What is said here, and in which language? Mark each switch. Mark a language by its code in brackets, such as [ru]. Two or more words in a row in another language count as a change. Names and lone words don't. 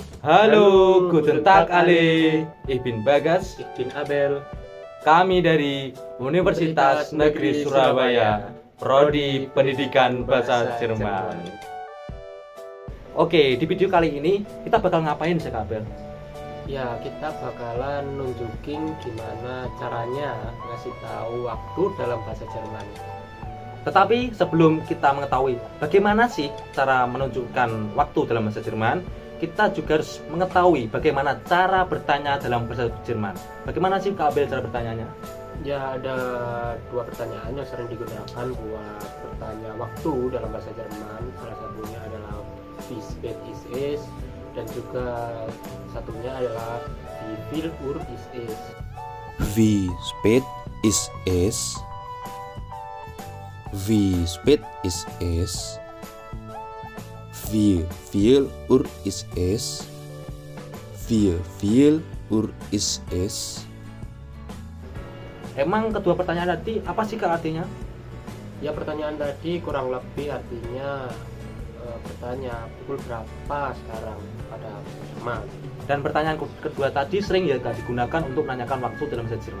[de] Halo, guten Tag alle. Ich bin Bagas. Ich bin Abel. [id] Kami dari Universitas Negeri Surabaya, Prodi Pendidikan Bahasa Jerman. Oke, di video kali ini kita bakal ngapain sih, Abel? Ya, kita bakalan nunjukin gimana caranya ngasih tahu waktu dalam bahasa Jerman. Tetapi sebelum kita mengetahui bagaimana sih cara menunjukkan waktu dalam bahasa Jerman, kita juga harus mengetahui bagaimana cara bertanya dalam bahasa Jerman. Bagaimana sih Kak Abel cara bertanyanya? Ya, ada dua pertanyaan yang sering digunakan buat bertanya waktu dalam bahasa Jerman. Salah satunya adalah [de] wie spät ist es, [id] dan juga satunya adalah [de] wie viel Uhr ist es. Wie spät ist es? Wie spät ist es? Wie viel Uhr ist es? Wie viel Uhr ist es? [id] Emang kedua pertanyaan tadi apa sih Kak artinya? Ya, pertanyaan tadi kurang lebih artinya bertanya pukul berapa sekarang pada Jerman. Dan pertanyaan kedua tadi sering ya Kak digunakan untuk menanyakan waktu dalam bahasa Jerman.